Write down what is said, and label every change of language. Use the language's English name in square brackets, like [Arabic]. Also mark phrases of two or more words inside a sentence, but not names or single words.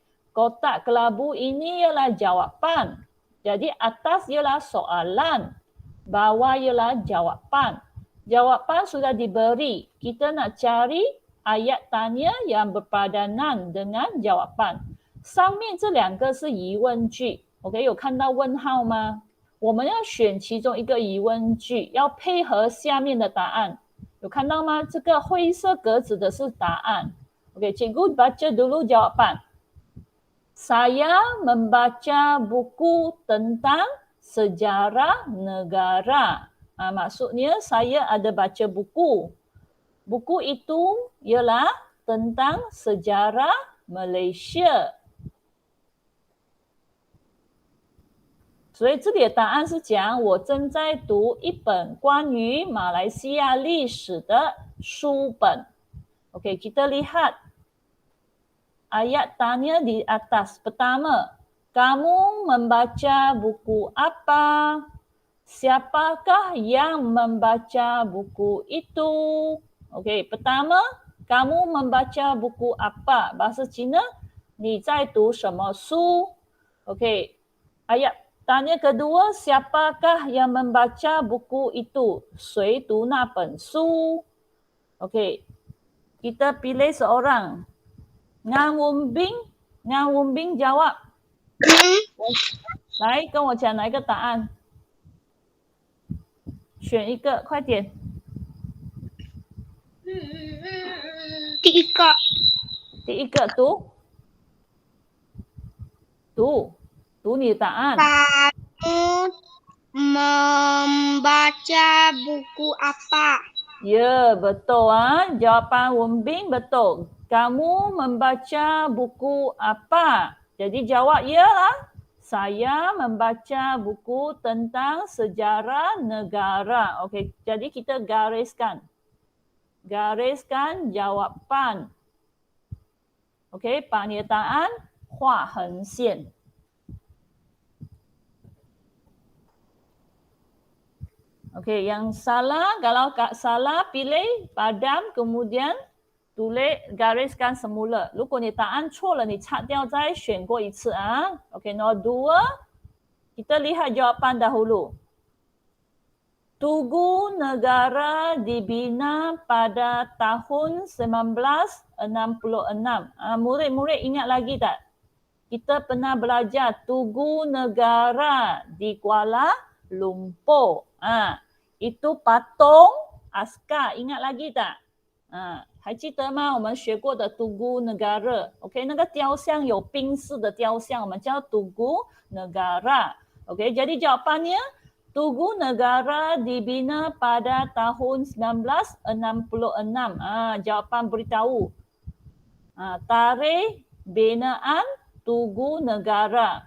[Malay] Kotak kelabu ini ialah jawapan. Jadi, atas ialah soalan. Bawah ialah jawapan. Jawapan sudah diberi. Kita nak cari ayat tanya yang berpadanan dengan jawapan. [Chinese] 上面这两个是疑问句 ，OK， 有看到问号吗？我们要选其中一个疑问句，要配合下面的答案，有看到吗？这个灰色格子的是答案。OK， [Malay] cikgu baca dulu jawapan. Saya membaca buku tentang sejarah negara. Maksudnya saya ada baca buku. Buku itu ialah tentang sejarah Malaysia. [Chinese] 所以这里的答案是讲我正在读一本关于马来西亚历史的书本。OK, [Malay] kita lihat ayat tanya di atas. Pertama, kamu membaca buku apa? Siapakah yang membaca buku itu? OK, pertama, kamu membaca buku apa? Bahasa Cina, [Chinese] 你在读什么书? [Malay] OK, ayat tanya kedua, siapakah yang membaca buku itu? [Chinese] 谁读那本书? [Malay] OK, kita pilih seorang. Ngan Wumbing jawab. [Chinese] 来，跟我讲哪一个答案？选一个，快点。第一个。第一个读你的答案。 [Malay] Kamu membaca buku apa? Ya, betul ah. Jawapan Wumbing betul. Kamu membaca buku apa? Jadi jawab ialah saya membaca buku tentang sejarah negara. Okey, jadi kita gariskan. Gariskan jawapan. Okey, [Chinese] 把你的答案画横线。 [Malay] Okey, yang salah, kalau salah pilih padam, kemudian tulis gariskan semula. [Chinese] 如果你答案错了，你擦掉再选过一次啊。Okey, [Malay] nombor 2, kita lihat jawapan dahulu. Tugu negara dibina pada tahun 1966. Murid-murid ingat lagi tak? Kita pernah belajar Tugu Negara di Kuala Lumpur. Itu patung askar, ingat lagi tak? [Chinese] 还记得吗？我们学过的 Tugu Negara， OK， 那个雕像有兵士的雕像，我们叫 Tugu Negara。OK， [Malay] jadi jawapannya Tugu Negara dibina pada tahun 1966. Jawapan beritahu. Tarikh binaan Tugu Negara.